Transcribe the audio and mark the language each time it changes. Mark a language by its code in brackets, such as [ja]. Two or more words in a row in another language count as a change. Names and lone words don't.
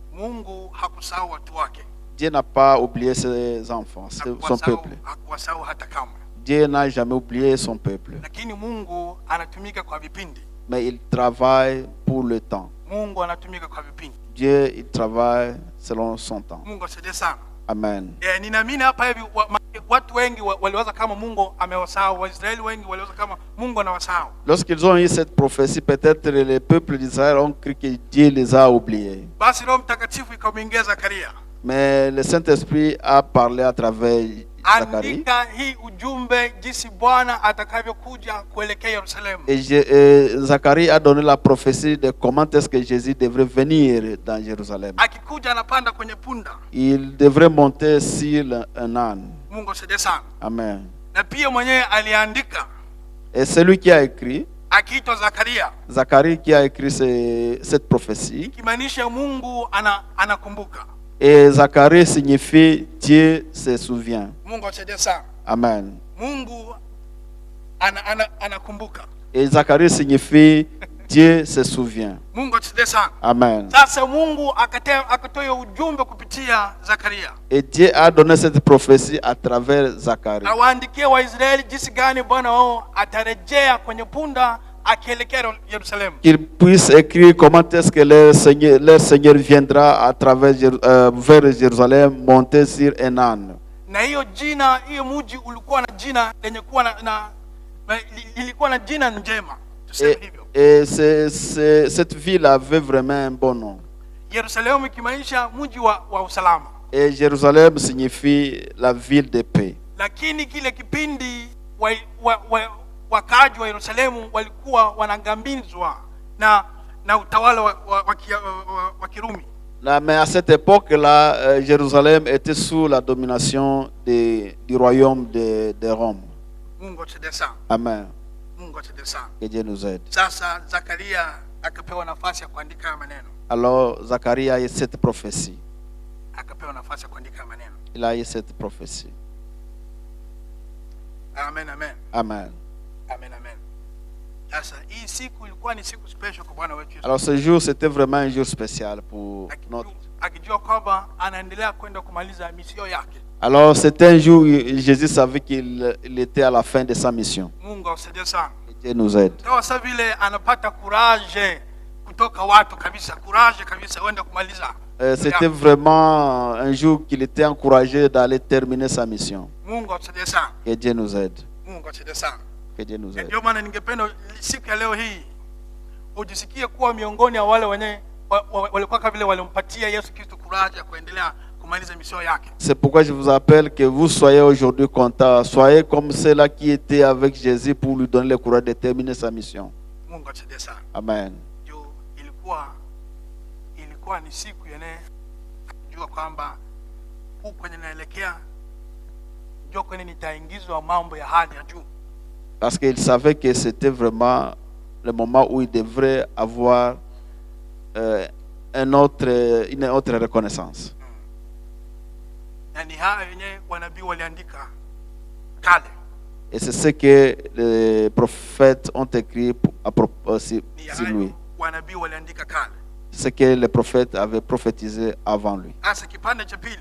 [fr] Dieu n'a pas oublié ses enfants, son peuple. Dieu n'a jamais oublié son peuple. Mais il travaille pour le temps. Dieu, il travaille selon son temps. Amen. [sw] Ninaamini hapa hivi watu wengi waliwaza kama Mungu amewasahau, Waisraeli wengi waliwaza kama Mungu anawasahau. [fr] Lorsqu'ils ont eu cette prophétie, peut-être les peuples d'Israël ont cru que Dieu les a oubliés. [sw] Basi Roho Mtakatifu ikamwingia Zakaria. [fr] Mais le Saint-Esprit a parlé à travers Zacharie. [sw] Andika hii ujumbe jinsi Bwana atakavyokuja kuelekea Yerusalemu. [fr] Et Zacharie a donné la prophétie de comment est-ce que Jésus devrait venir dans Jérusalem. [sw] Akikuja anapanda kwenye punda. [fr] Il devrait monter sur un âne. [sw] Mungu asifiwe sana. Amen. Na pia mwenyewe aliandika. [fr] Et celui qui a écrit, [sw] akiitwa Zakaria. [fr] Zacharie qui a écrit cette prophétie. [sw] Ikimaanisha Mungu anakumbuka. [fr] Et Zacharie signifie Dieu se souvient. [sw] Mungu asifiwe sana. Amen. Mungu anakumbuka. [fr] Et Zacharie signifie Dieu se souvient. [sw] Mungu asifiwe sana. Amen. Sasa Mungu akatoa ujumbe kupitia Zakaria. [fr] Et Dieu a donné cette prophétie à travers Zacharie. [sw] Awaandikie Waisraeli jinsi gani Bwana wao atarejea kwenye punda akielekea Yerusalemu. [fr] Qu'ils puissent écrire comment est-ce que leur Seigneur viendra à travers vers Jérusalem monter sur un âne. [sw] Na hiyo mji ulikuwa na jina lenye kuwa ilikuwa na jina njema. Tuseme hivyo. [fr] Et cette ville avait vraiment un bon nom. [sw] Yerusalemu ikimaanisha mji wa usalama. [fr] Et Jérusalem signifie la ville de paix. [sw] Lakini kile kipindi wakaaji wa Yerusalemu walikuwa wanangambizwa na utawala wa Kirumi. [fr] Mais à cette époque-là, Jérusalem était sous la domination du royaume de Rome. [sw] Mungu asifiwe sana. Amen. Mungu asifiwe sana. [fr] Que Dieu nous aide. [sw] Sasa Zakaria akapewa nafasi ya kuandika maneno. [fr] Alors Zacharie a eu cette prophétie. [sw] Akapewa nafasi ya kuandika maneno. [fr] Il a eu cette prophétie. Amen, amen. Amen. Amen, amen. [sw] Sasa hii siku ilikuwa ni siku special kwa Bwana wetu Yesu. [fr] Alors ce jour, c'était vraiment un jour spécial pour notre. [sw] Akijua kwamba anaendelea kwenda kumaliza mission yake. [fr] Alors c'était un jour où Jésus savait qu'il était à la fin de sa mission. [sw] Mungu asifiwe sana. [fr] Que Dieu nous aide. [sw] Kwa sababu vile anapata courage kutoka watu kabisa, courage kabisa uende kumaliza. [fr] C'était vraiment un jour qu'il était encouragé d'aller terminer sa mission. [sw] Mungu asifiwe sana. [fr] Que Dieu nous aide. [sw] Mungu asifiwe sana. [fr] Que Dieu nous aide. [sw] Ndio maana ningependa siku ya leo hii ujisikie kuwa miongoni ya wale wenye walikuwa kama vile walimpatia Yesu Kristo courage ya kuendelea kumaliza misio yake. [fr] C'est pourquoi je vous appelle que vous soyez aujourd'hui contents. Soyez comme ceux-là qui étaient avec Jésus pour lui donner le courage de terminer sa mission. [sw] Mungu atusaidie sana. Amen. Juu ilikuwa ni siku yenye jua kwamba huko kwenye naelekea jua kwenye nitaingizwa mambo ya hali ya juu. [fr] Parce qu'il savait que c'était vraiment le moment où il devrait avoir une autre reconnaissance. [sw] Na ni hayo yenye wanabii waliandika kale. [fr] Et c'est ce que les prophètes ont écrit sur lui. [sw] Wanabii waliandika kale. [fr] Ce que les prophètes avaient prophétisé avant lui. [sw] Asa kipande cha pili.